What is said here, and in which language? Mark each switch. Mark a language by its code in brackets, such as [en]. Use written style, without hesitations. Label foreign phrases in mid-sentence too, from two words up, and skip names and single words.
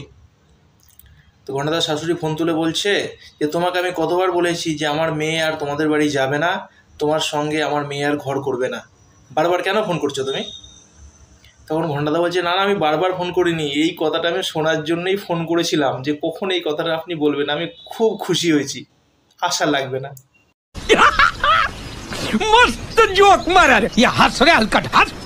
[bn] তো ঘণ্টাদার শাশুড়ি ফোন তুলে বলছে যে তোমাকে আমি কতবার বলেছি যে আমার মেয়ে আর তোমাদের বাড়ি যাবে না, তোমার সঙ্গে আমার মেয়ে আর ঘর করবে না, বারবার কেন ফোন করছো তুমি? তখন ঘণ্টাদা বলছে না আমি বারবার ফোন করিনি, এই কথাটা আমি শোনার জন্যই ফোন করেছিলাম যে কখন এই কথাটা আপনি বলবেন, আমি খুব খুশি হয়েছি, আশা লাগবে না। [hi] मस्त जोक मारा रे, ये हंस रे हलकट हंस।